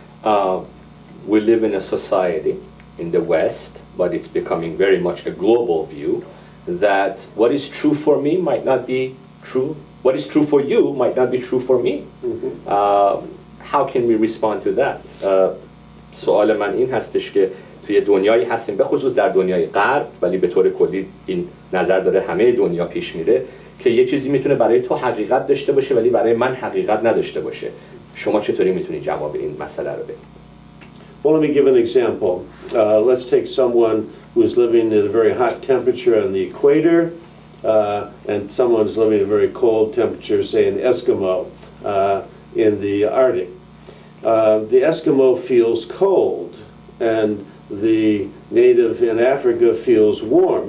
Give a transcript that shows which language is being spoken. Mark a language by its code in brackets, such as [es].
[en] We live in a society in the West, but it's becoming very much a global view, that what is true for me might not be true. What is true for you might not be true for me. How can we respond to that? [fa] سوال من این هستش که توی دنیایی هستیم، به خصوص در دنیای غرب، ولی به طور کلی این نظر داره همه دنیا پیش میره، که یه چیزی میتونه برای تو حقیقت داشته باشه ولی برای من حقیقت نداشته باشه. شما چطوری میتونی جواب این مسئله رو بدید؟ [en] Well, let me give an example. Let's take someone who's living in a very hot temperature on the equator, and someone's living in a very cold temperature, say an Eskimo in the Arctic. The Eskimo feels cold, and the native in Africa feels warm.